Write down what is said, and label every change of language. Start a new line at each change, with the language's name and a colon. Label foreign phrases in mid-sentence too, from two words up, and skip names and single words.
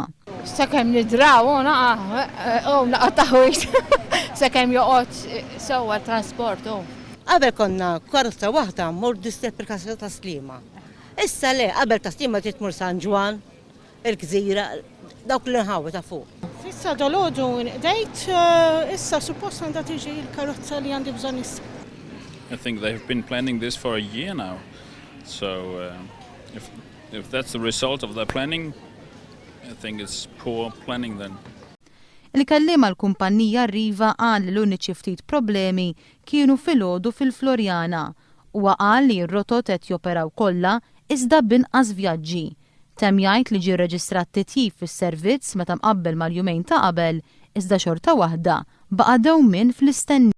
Maltese: Sakemm nidraw naqa' taħwit sakemm joqgħod sewwa trasport. Qabel konna karozza waħda mmur distep il-kasra ta' Sliema. Issa le, qabel ta' Sliema trid tmur San Ġwan, il-Gżira, dawk li nħawi ta' fuq. Issa dolodu dejt issa suppost għandha tiġi l-karozza li għandi bżonn issa.
English: I think they've been planning this for a year now. So if that's the result of their planning, I think it's poor planning then.
Maltese: Il-kelliem għall-kumpanija Riva qal li l-uniċi ftit problemi kienu filgħodu fil-Florjana u qal li r-rotot qed joperaw kollha iżda b'inqas vjaġġi. Temm jgħid li ġie rreġistrat titjib fis-servizz meta mqabbel mal-jumejn ta' qabel iżda xorta waħda baqa' dewmien fl-istenni.